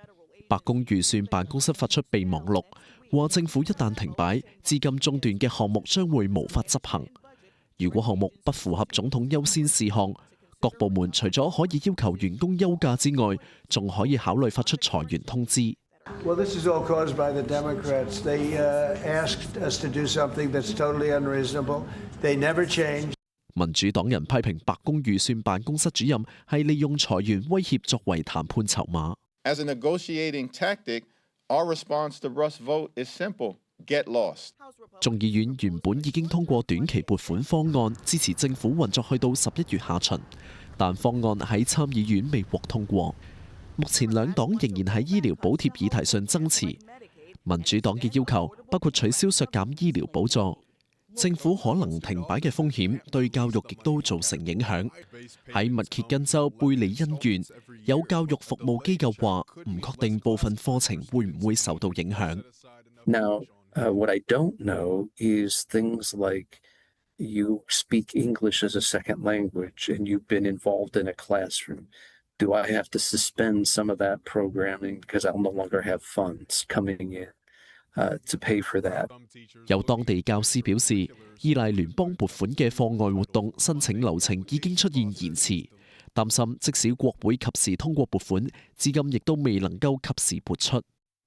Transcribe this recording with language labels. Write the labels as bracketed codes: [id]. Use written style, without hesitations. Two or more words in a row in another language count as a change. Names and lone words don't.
[yue] 白宮預算辦公室發出備忘錄，話政府一旦停擺，資金中斷嘅項目將會無法執行。如果項目不符合總統優先事項，各部門除咗可以要求員工休假之外，仲可以考慮發出裁員通知。 [en] Well, this is all caused by the Democrats. They asked us to do something that's totally unreasonable. They never change. [yue] 民主黨人批評白宮預算辦公室主任係利用裁員威脅作為談判籌碼。 [en] As a negotiating tactic, our response to Russ' vote is simple: get lost. [yue] 眾議院原本已經通過短期撥款方案，支持政府運作去到11月下旬，但方案喺參議院未獲通過。目前兩黨仍然喺醫療補貼議題上爭持。民主黨嘅要求包括取消削減醫療補助。政府可能停擺嘅風險對教育亦都造成影響。喺密歇根州貝里恩縣，有教育服務機構話唔確定部分課程會唔會受到影響。 [en] Now, what I don't know is things like you speak English as a second language and you've been involved in a classroom. Do I have to suspend some of that programming because I'll no longer have funds coming in?To pay for that. [yue] 有當地教師表示，依賴聯邦撥款嘅課外活動申請流程已經出現延遲，擔心即使國會及時通過撥款，資金亦都未能夠及時撥出。